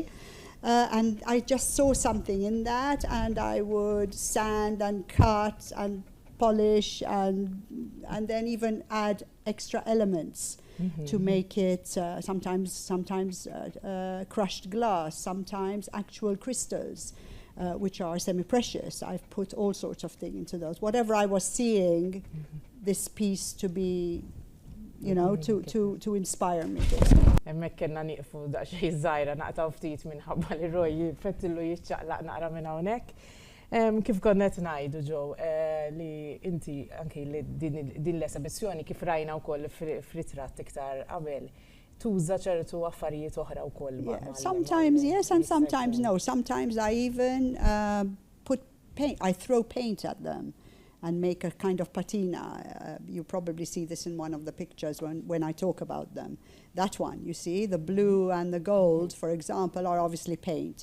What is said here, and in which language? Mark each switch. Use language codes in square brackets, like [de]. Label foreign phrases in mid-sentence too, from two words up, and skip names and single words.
[en] And I just saw something in that, and I would sand and cut and polish and then even add extra elements to make it sometimes crushed glass, sometimes actual crystals, which are semi-precious. I've put all sorts of things into those. Whatever I was seeing this piece to be, you know, to inspire me. [mt] Hemmhekk kellna nieqfu daqsxejn żgħira naqtaw ftit minħabba li Roy jfettillu jiċċaqlaq naqra minn hawnhekk. Kif konna qed ngħidu Joe li inti anke li din l-esibizzjoni kif rajna wkoll f'ritratt iktar qabel tuża ċertu affarijiet oħra wkoll. [en] Sometimes yes and sometimes no. Sometimes I even put paint. I throw paint at them and make a kind of patina. You probably see this in one of the pictures when I talk about them. That one, you see, the blue and the gold, for example, are obviously paint.